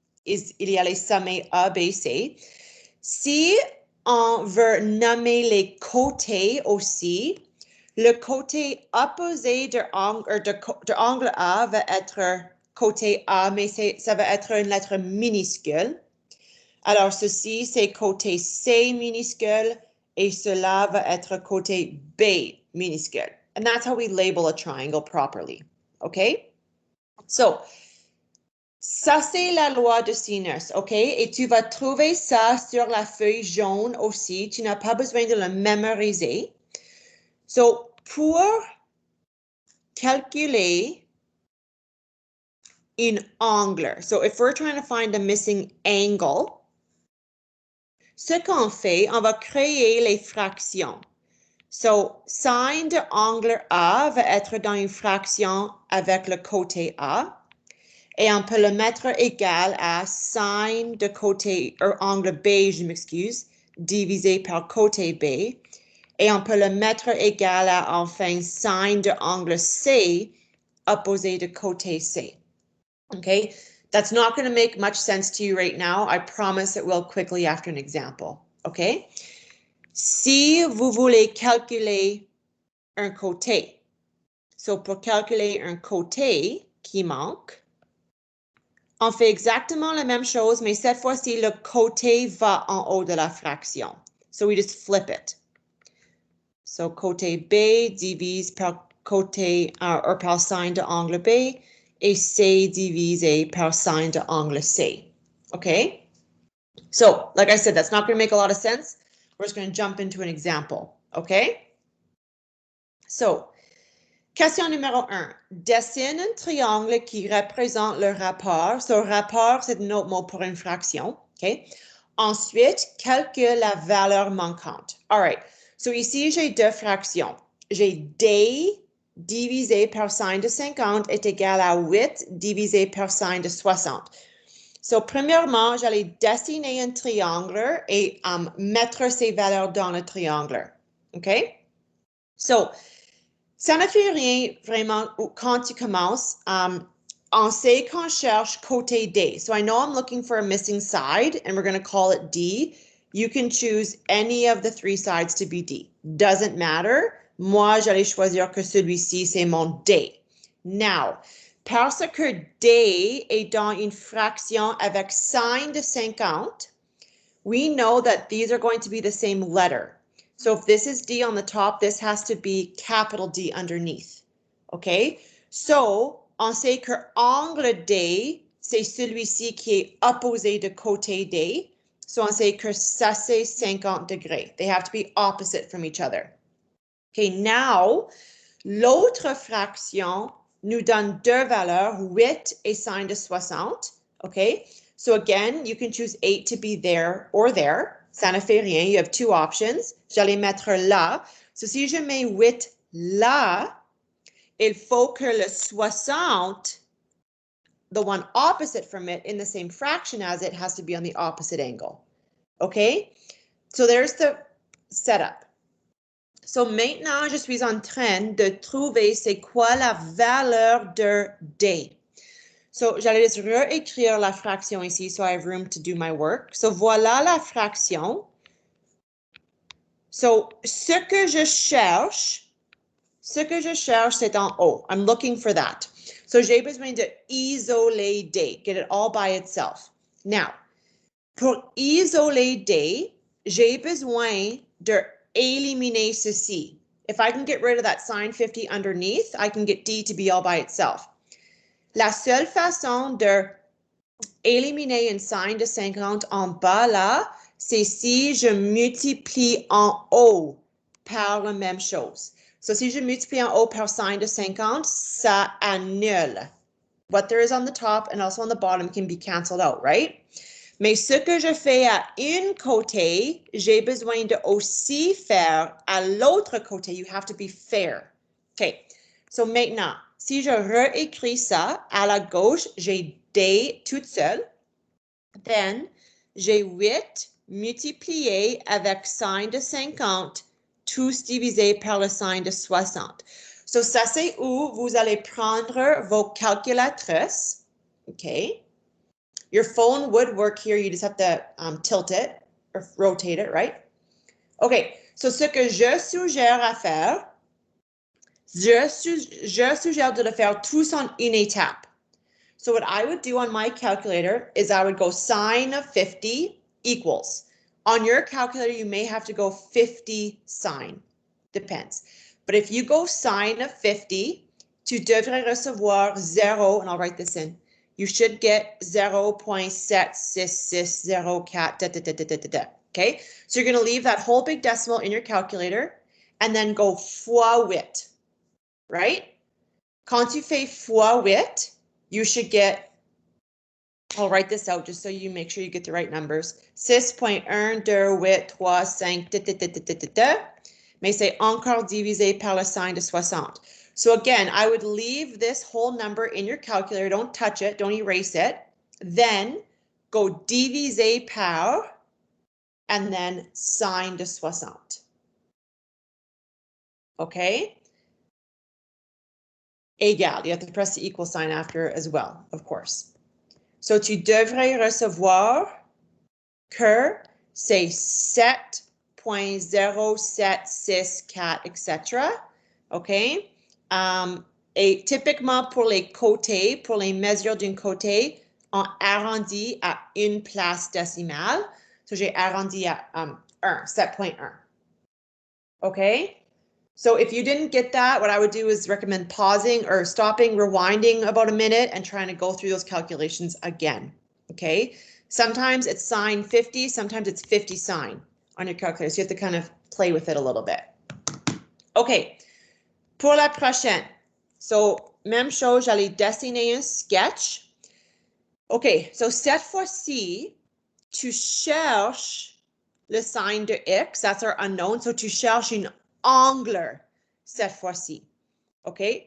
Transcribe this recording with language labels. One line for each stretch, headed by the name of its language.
French: Il y a les sommets A, B, C. Si on veut nommer les côtés aussi, le côté opposé de angle A va être côté A, mais ça va être une lettre minuscule. Alors, ceci, c'est côté C minuscule et cela va être côté B minuscule.
English: And that's how we label a triangle properly. OK?
French: So, ça, c'est la loi de sinus, OK? Et tu vas trouver ça sur la feuille jaune aussi. Tu n'as pas besoin de le mémoriser. So, pour calculer un angle, so
English: if we're trying to find a missing angle,
French: ce qu'on fait, on va créer les fractions. So, sin de angle A va être dans une fraction avec le côté A. Et on peut le mettre égal à sin de côté, angle B, je m'excuse, divisé par côté B. Et on peut le mettre égal à, enfin, sin de angle C, opposé de côté C. Okay?
English: That's not going to make much sense to you right now. I promise it will quickly after an example. Okay?
French: Si vous voulez calculer un côté, so pour calculer un côté qui manque, on fait exactement la même chose, mais cette fois-ci, le côté va en haut de la fraction.
English: So we just flip it.
French: So côté B divise par côté, par sin de angle B, et C divisé par sin de angle C. Okay?
English: So, like I said, that's not going to make a lot of sense. We're just going to jump into an example.
French: Okay? So, question numéro 1. Dessine un triangle qui représente le rapport. So, rapport, c'est un autre mot pour une fraction. OK? Ensuite, calcule la valeur manquante.
English: All right.
French: So, ici, j'ai deux fractions. J'ai D divisé par sin de 50 est égal à 8 divisé par sin de 60. So, premièrement, j'allais dessiner un triangle et mettre ces valeurs dans le triangle. OK? So, ça ne fait rien vraiment quand tu commences. On sait qu'on cherche côté D.
English: So, I know I'm looking for a missing side, and we're going to call it D. You can choose any of the three sides to be D. Doesn't matter.
French: Moi, j'allais choisir que celui-ci, c'est mon D. Now, parce que D est dans une fraction avec sin de 50,
English: we know that these are going to be the same letter. So if this is D on the top, this has to be capital D underneath. Okay?
French: So, on sait que angle D, c'est celui-ci qui est opposé de côté D. So on sait que ça, c'est 50 degrés.
English: They have to be opposite from each other.
French: Okay, now, l'autre fraction nous donne deux valeurs, 8 et sin de 60. OK?
English: So again, you can choose 8 to be there or there.
French: Ça ne fait rien.
English: You have two options.
French: J'allais mettre là. So si je mets 8 là, il faut que le 60,
English: the one opposite from it in the same fraction as it, has to be on the opposite angle. Okay? So there's the setup.
French: So maintenant, je suis en train de trouver c'est quoi la valeur de D. So, j'allais juste réécrire la fraction ici,
English: so I have room to do my work.
French: So, voilà la fraction. So, ce que je cherche, c'est en haut.
English: I'm looking for that.
French: So, j'ai besoin de isoler D,
English: get it all by itself.
French: Now, pour isoler D, j'ai besoin de éliminer ceci.
English: If I can get rid of that sine 50 underneath, I can get D to be all by itself.
French: La seule façon de éliminer une sine de 50 en bas là, c'est si je multiplie en haut par la même chose. So si je multiplie en haut par sine de 50, ça annule.
English: What there is on the top and also on the bottom can be canceled out, right?
French: Mais ce que je fais à un côté, j'ai besoin de aussi faire à l'autre côté.
English: You have to be fair.
French: OK. So maintenant, si je réécris ça, à la gauche, j'ai D toute seule. Then, j'ai 8 multiplié avec sine de 50, tous divisé par le sine de 60. So ça, c'est où vous allez prendre vos calculatrices. OK.
English: Your phone would work here. You just have to tilt it or rotate it, right? OK.
French: So ce que je suggère à faire, je suggère de le faire tous en une étape.
English: So what I would do on my calculator is I would go sine of 50 equals. On your calculator, you may have to go 50 sine. Depends. But if you go sine of 50,
French: tu devrais recevoir 0,
English: and I'll write this in. You should get 0.76604. Okay? So you're going to leave that whole big decimal in your calculator and then go fois 8. Right?
French: Quand tu fais fois 8,
English: you should get, I'll write this out just so you make sure you get the right numbers.
French: 6.12835, mais c'est encore divisé par le sine de 60.
English: So again, I would leave this whole number in your calculator. Don't touch it. Don't erase it. Then go
French: diviser par
English: and then sine de 60. Okay?
French: Égal.
English: You have to press the equal sign after as well, of course.
French: So tu devrais recevoir que c'est 7.0764, etc. OK? Et typiquement pour les côtés, pour les mesures d'un côté, on arrondit à une place décimale. So j'ai arrondi à 1, 7.1. OK?
English: So if you didn't get that, what I would do is recommend pausing or stopping, rewinding about a minute and trying to go through those calculations again, okay? Sometimes it's sine 50, sometimes it's 50 sine on your calculator. So you have to kind of play with it a little bit.
French: Okay, pour la prochaine. So, même chose, j'allais dessiner un sketch. Okay, so cette fois-ci, tu cherches le signe de X,
English: that's our unknown.
French: So tu cherches un angle cette fois-ci. OK?